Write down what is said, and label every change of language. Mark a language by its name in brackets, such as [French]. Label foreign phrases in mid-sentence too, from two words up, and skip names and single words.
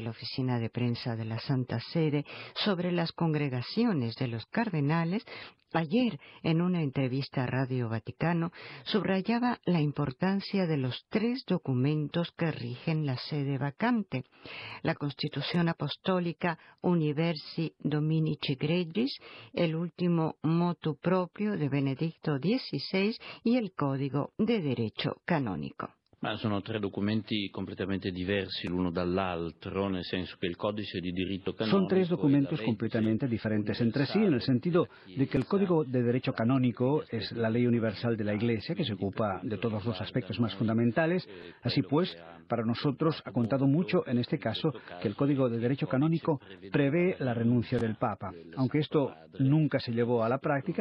[Spanish] la Oficina de Prensa de la Santa Sede sobre las congregaciones de los cardenales, ayer en una entrevista a Radio Vaticano subrayaba la importancia de los 3 documentos que rigen la sede vacante: la Constitución Apostólica Universi Dominici Gregis, el último [Latin] motu proprio [Spanish] de Benedicto XVI y el Código de Derecho Canonico. [Italian] Ma sono 3 documenti completamente diversi l'uno dall'altro, nel senso che il codice di diritto canonico... [Spanish] Son 3 documentos completamente diferentes entre sí, en el sentido de que el Código de Derecho Canónico es la ley universal de la Iglesia, que se ocupa de todos los aspectos más fundamentales. Así pues, para nosotros ha contado mucho en este caso que el Código de Derecho Canónico prevé la renuncia del Papa, aunque esto nunca se llevó a la práctica.